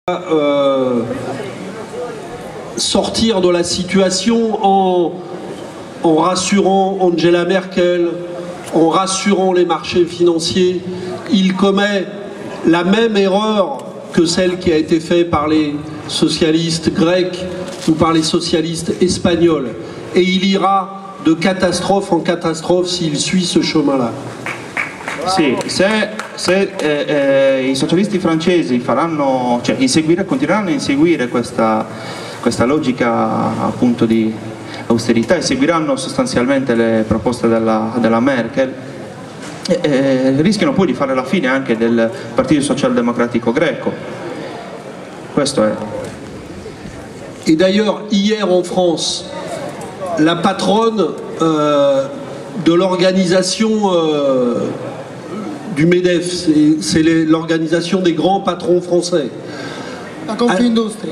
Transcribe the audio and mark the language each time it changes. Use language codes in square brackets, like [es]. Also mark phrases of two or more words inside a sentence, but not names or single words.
[fr] Sortir de la situation en rassurant Angela Merkel, en rassurant les marchés financiers. Il commet la même erreur que celle qui a été faite par les socialistes grecs ou par les socialistes espagnols. Et il ira de catastrophe en catastrophe s'il suit ce chemin-là. [it] Sì, se i socialisti francesi continueranno a inseguire questa logica appunto di austerità e seguiranno sostanzialmente le proposte della Merkel, rischiano poi di fare la fine anche del Partito Socialdemocratico greco. Questo è. [fr] Et d'ailleurs, hier en France, la patronne de l'organisation du MEDEF, c'est l'organisation des grands patrons français. La Confindustria.